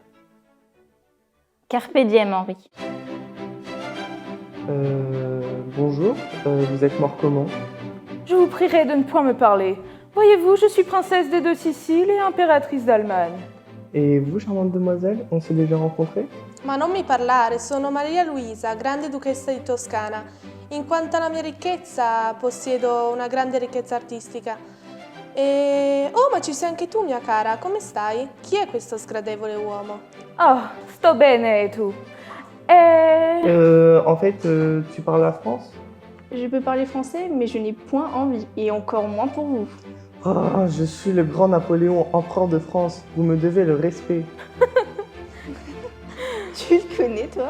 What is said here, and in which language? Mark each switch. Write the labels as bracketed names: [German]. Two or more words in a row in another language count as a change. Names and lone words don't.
[Latin] Carpe diem, Henri. [French] Bonjour, vous êtes mort comment? Je vous prierai de ne point me parler. Voyez-vous, je suis princesse des deux Siciles et impératrice d'Allemagne. Et vous, charmante demoiselle, on s'est déjà rencontrés? [Italian] Ma non mi parlare, sono Maria Luisa, grande duchessa di Toscana. In quanto alla mia ricchezza, possiedo una grande ricchezza artistica. Oh, ma ci sei anche tu, mia cara, come stai? Chi è questo sgradevole uomo? Oh, sto bene [French] et tout. En fait, tu parles la France? Je peux parler français, mais je n'ai point envie, et encore moins pour vous. Oh, je suis le grand Napoléon, empereur de France. Vous me devez le respect. Tu le connais, toi?